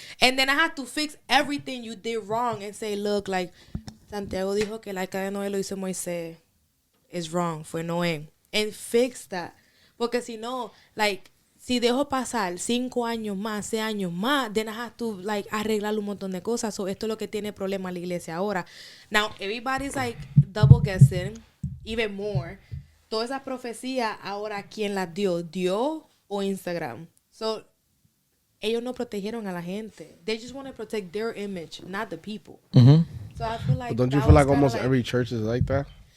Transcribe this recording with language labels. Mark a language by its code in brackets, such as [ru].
[en] And then I have to fix everything you did wrong and say, look, like, [es] Santiago dijo que el arca de Noé lo hizo Moisés. [en] It's wrong, [es] fue Noé. [en] And fix that. [es] Porque si no, like, si dejo pasar 5 años más, 6 años más, [en] then I have to, [es] like, arreglar un montón de cosas. So, esto es lo que tiene problema la iglesia ahora. [en] Now, everybody's, like, double guessing, even more. [es] Todas esas profecías, ahora, ¿quién las dio? ¿Dios o Instagram? So, ellos no protegieron a la gente. [en] They just want to protect their image, not the people. So, I feel like But don't you feel like almost every church is like that?